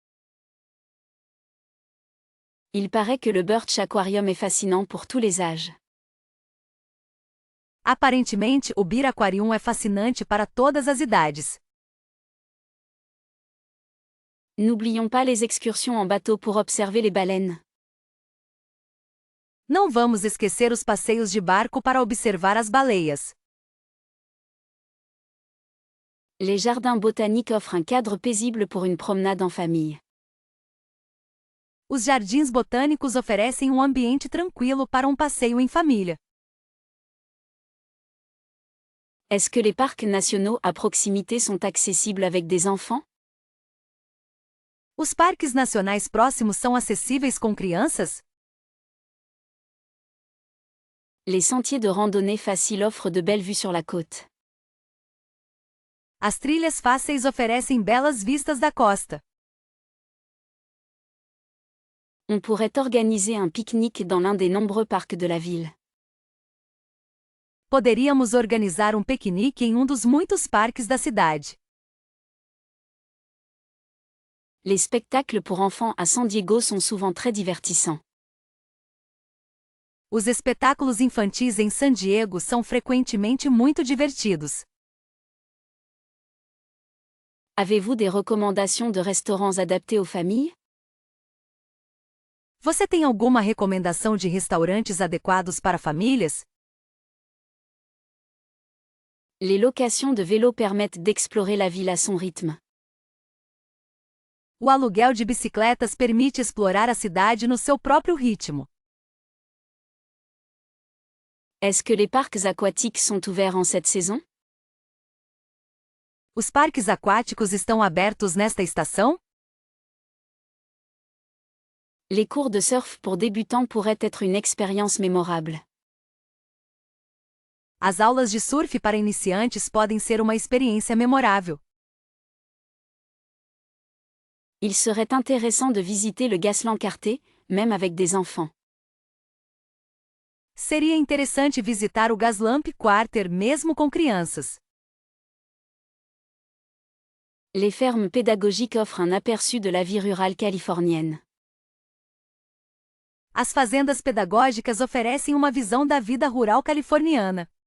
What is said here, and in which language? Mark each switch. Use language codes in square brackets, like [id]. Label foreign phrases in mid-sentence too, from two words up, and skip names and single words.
[fr] Il paraît que le Birch Aquarium est fascinant pour tous les âges. [pt] Aparentemente, o Beer Aquarium é fascinante para todas as idades. [fr] N'oublions pas les excursions en bateau pour observer les baleines. [pt] Não vamos esquecer os passeios de barco para observar as baleias. [fr] Les jardins botaniques offrent un cadre paisible pour une promenade en famille. [pt] Os jardins botânicos oferecem um ambiente tranquilo para um passeio em família. [fr] Est-ce que les parcs nationaux à proximité sont accessibles avec des enfants? [pt] Os parques nacionais próximos são acessíveis com crianças? [fr] Les sentiers de randonnée facile offrent de belles vues sur la côte. [pt] As trilhas fáceis oferecem belas vistas da costa. [fr] On pourrait organiser un pique-nique dans l'un des nombreux parcs de la ville. [pt] Poderíamos organizar um piquenique em um dos muitos parques da cidade. [fr] Les spectacles pour enfants à San Diego sont souvent très divertissants. [pt] Os espetáculos infantis em San Diego são frequentemente muito divertidos. [fr] Avez-vous des recommandations de restaurants adaptés aux familles? [pt] Você tem alguma recomendação de restaurantes adequados para famílias? [fr] Les locations de vélos permettent d'explorer la ville à son rythme. [pt] O aluguel de bicicletas permite explorar a cidade no seu próprio ritmo. [fr] Est-ce que les parcs aquatiques sont ouverts en cette saison? [pt] Os parques aquáticos estão abertos nesta estação? [fr] Les cours de surf pour débutants pourraient être une expérience mémorable. [pt] As aulas de surf para iniciantes podem ser uma experiência memorável. [fr] Il serait intéressant de visiter le Gaslamp Quartet, même avec des enfants. [pt] Seria interessante visitar o Gaslamp Quarter mesmo com crianças. [fr] Les fermes pédagogiques offrent un aperçu de la vie rurale californienne. [pt] As fazendas pedagógicas oferecem uma visão da vida rural californiana.